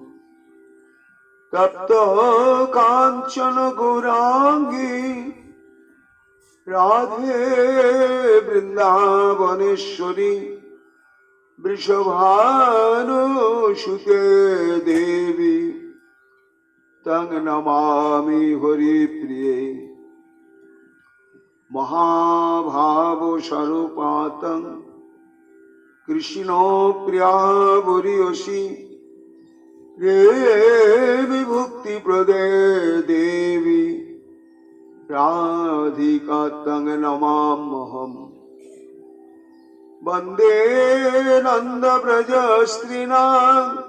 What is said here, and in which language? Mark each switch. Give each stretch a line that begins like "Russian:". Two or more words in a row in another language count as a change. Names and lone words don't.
Sanskrit: तप्त कांचन गौरांगी राधे वृंदावनेश्वरी वृषभानुसुते देवी तं नमामि हरिप्रिये। महाभाव स्वरूपातं কৃষ্ণ প্রিয়া বরিয়সী দেবী ভক্তি প্রদে দেবী রাধিকা তং নমাম্যহম বন্দে নন্দ ব্রজ স্ত্রীণাং